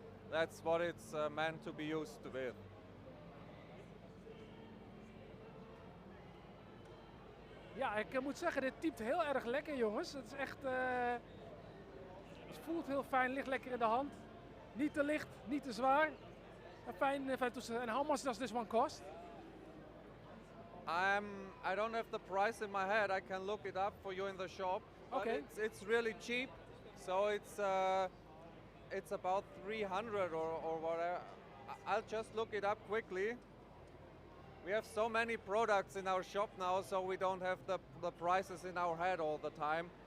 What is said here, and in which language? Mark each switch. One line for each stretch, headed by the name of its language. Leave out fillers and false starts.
English: That's what it's meant to be used with.
Dutch: Ja, ik moet zeggen, dit typt heel erg lekker, jongens. Het is echt, het voelt heel fijn, ligt lekker in de hand. Niet te licht, niet te zwaar. Een fijn toestel.
English: And how much does this one cost? I don't have the price in my head. I can look it up for you in the shop. Okay. But it's really cheap. So it's about 300 or whatever. I'll just look it up quickly. We have so many products in our shop now, so we don't have the prices in our head all the time.